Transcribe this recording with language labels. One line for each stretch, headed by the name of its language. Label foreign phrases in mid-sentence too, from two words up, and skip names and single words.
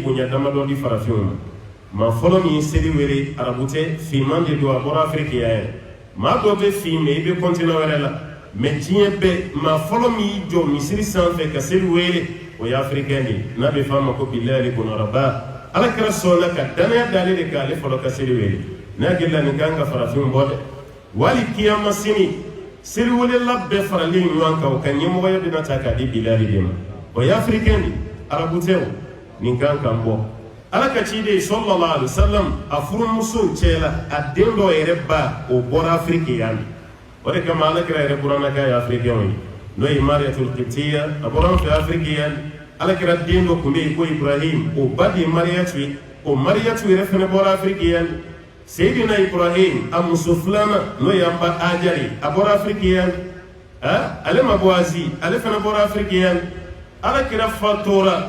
Bambara: bonya damadɔ di farafinw ma maa fɔlɔ min ye seli wele arabu tɛ finman de don a bɔra Afiriki yan yɛrɛ maa dɔ bɛ fin mɛ i bɛ kɔntinɛ wɛrɛ la mɛ diɲɛ bɛɛ maa fɔlɔ min y'i jɔ misiri sanfɛ ka seli wele o ye afirikɛn de ye n'a bɛ fɔ a ma ko bilahi kɔnɔraba ala kɛra sɔnna ka danaya d'ale de kan ale fɔlɔ ka seli wele n'a hakilila nin kan ka farafinw bɔ dɛ wali kiyama sini seli welela bɛɛ faralen ɲɔgɔn kan o ka ɲɛmɔgɔya bɛna ta k'a di bilahi de ma o ye afirikɛn de arabu tɛ o nin kan kan bɔ ala ka ciden
Arabic: صلى الله عليه وسلم
Bambara: a furumusow cɛ la a den dɔ yɛrɛ ba o bɔra Afiriki yan o de kama ala kira yɛrɛ buranna k'a ye afirikɛnw ye n'o ye Mariyatul Qibtiya a bɔra an fɛ Afiriki yan ala kira den dɔ kun bɛ yen ko Ibrahim o ba de ye Mariyatu ye o Mariyatu yɛrɛ fɛnɛ bɔra Afiriki yan Seydina Ibrahim a muso filanan n'o ye an ba Ajari a bɔra Afiriki yan ale ma bɔ Azi ale fana bɔra Afiriki yan Alakira fatura